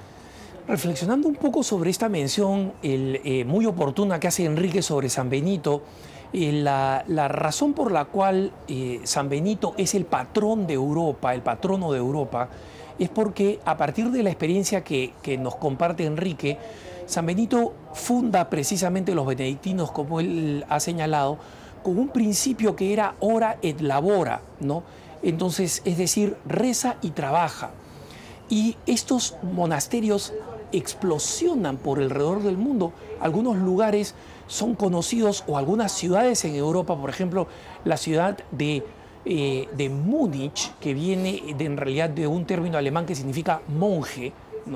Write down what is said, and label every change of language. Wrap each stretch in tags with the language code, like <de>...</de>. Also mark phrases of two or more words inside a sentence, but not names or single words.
<es>Reflexionando un poco sobre esta mención muy oportuna que hace Enrique sobre San Benito, la razón por la cual San Benito es el patrón de Europa, el patrono de Europa, es porque a partir de la experiencia que nos comparte Enrique, San Benito funda precisamente los benedictinos, como él ha señalado, con un principio que era</es> <la>ora et labora,</la> <es>¿no? Entonces, es decir, reza y trabaja. Y estos monasterios explosionan por alrededor del mundo. Algunos lugares son conocidos, o algunas ciudades en Europa, por ejemplo, la ciudad de Múnich, que viene en realidad de un término alemán que significa monje, ¿no?</es>